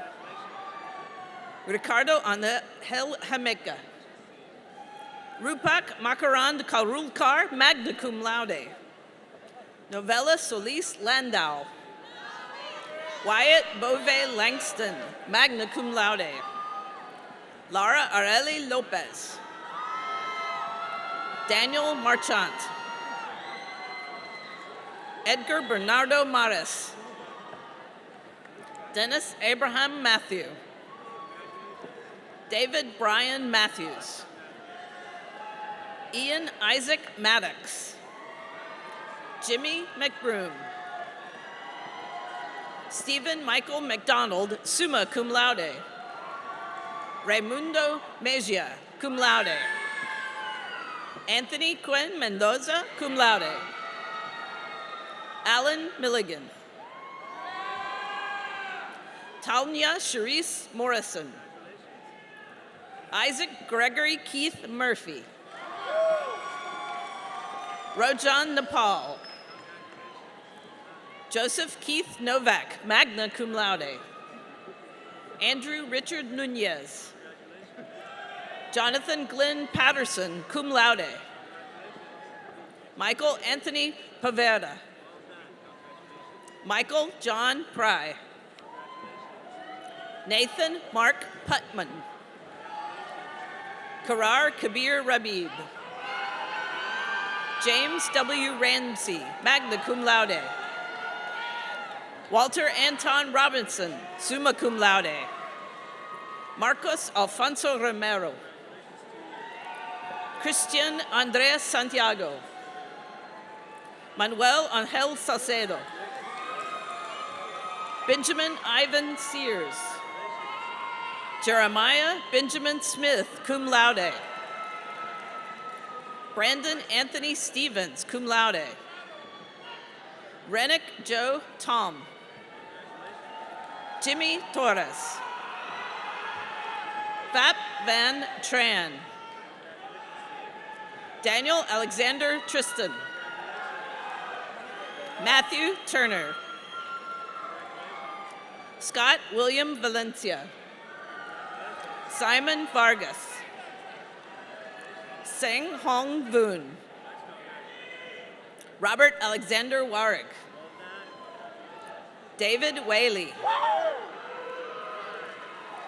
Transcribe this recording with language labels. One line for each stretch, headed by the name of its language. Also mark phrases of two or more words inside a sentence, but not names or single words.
English: Ricardo Angel Jamaica. Rupak Makarand Karulkar,
Latin: magna cum laude.
English: Novella Solis Landau. Wyatt Bove Langston,
Latin: magna cum laude.
English: Lara Areli Lopez. Daniel Marchant. Edgar Bernardo Maris. Dennis Abraham Matthew. David Brian Matthews. Ian Isaac Maddox. Jimmy McBroom. Stephen Michael McDonald,
Latin: summa cum laude.
English: Raimundo Mejia,
Latin: cum laude.
English: Anthony Quinn Mendoza,
Latin: cum laude.
English: Alan Milligan. Tanya Charisse Morrison. Isaac Gregory Keith Murphy. Rojan Nepal. Joseph Keith Novak,
Latin: magna cum laude.
English: Andrew Richard Nunez. Jonathan Glenn Patterson,
Latin: cum laude.
English: Michael Anthony Pavera. Michael John Pry. Nathan Mark Putman. Karar Kabir Rabib. James W. Ramsey,
Latin: magna cum laude.
English: Walter Anton Robinson,
Latin: summa cum laude.
English: Marcos Alfonso Romero. Christian Andres Santiago. Manuel Angel Salcedo. Benjamin Ivan Sears. Jeremiah Benjamin Smith,
Latin: cum laude.
English: Brandon Anthony Stevens,
Latin: cum laude.
English: Rennick Joe Tom. Jimmy Torres. Fap Van Tran. Daniel Alexander Tristan. Matthew Turner. Scott William Valencia. Simon Vargas. Seng Hong Voon. Robert Alexander Warwick. David Whaley.